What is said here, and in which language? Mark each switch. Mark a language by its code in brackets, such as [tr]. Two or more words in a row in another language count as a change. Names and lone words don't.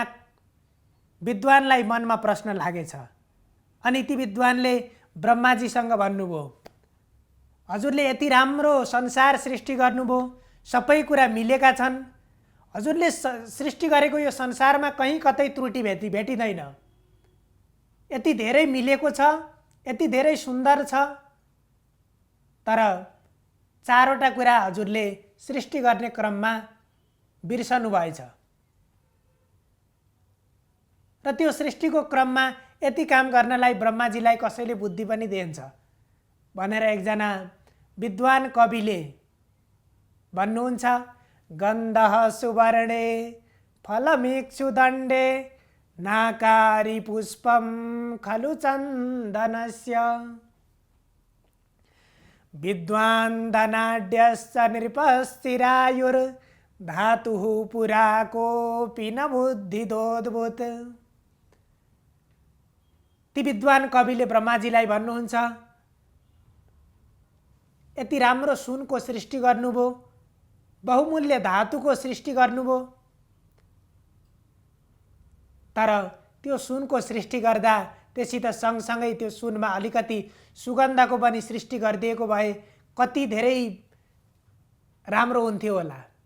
[ne] विद्वानलाई मनमा प्रश्न लागेछ अनि ती विद्वानले ब्रह्माजीसँग भन्नुभयो, हजुरले यति राम्रो संसार सृष्टि गर्नुभयो, सबै कुरा मिलेका छन्, हजुरले सृष्टि गरेको यो संसारमा कहीँ कतै त्रुटि भेटिँदैन, यति धेरै मिलेको छ, यति धेरै सुन्दर छ, तर चारवटा कुरा हजुरले सृष्टि गर्ने क्रममा बिर्सनु भएछ र त्यो सृष्टिको क्रममा यति काम गर्नलाई ब्रह्माजीलाई कसैले बुद्धि पनि दिन्छ भनेर एकजना विद्वान कविले भन्नुहुन्छ, [sa] गन्धः सुवर्णे फलमिक्षुदण्डे नाकारी पुष्पम खलु चन्दनस्य विद्वान् धनाढ्यश्च नृपस्थिरायुर् धातुः पुरा कोऽपि न बुद्धिदोद्भूत। [ne] ती विद्वान कविले ब्रह्माजीलाई भन्नुहुन्छ, यति राम्रो सुनको सृष्टि गर्नुभयो, बहुमूल्य धातुको सृष्टि गर्नुभयो, तर त्यो सुनको सृष्टि गर्दा त्यससित सँगसँगै त्यो सुनमा अलिकति सुगन्धको पनि सृष्टि गरिदिएको भए कति धेरै राम्रो हुन्थ्यो होला।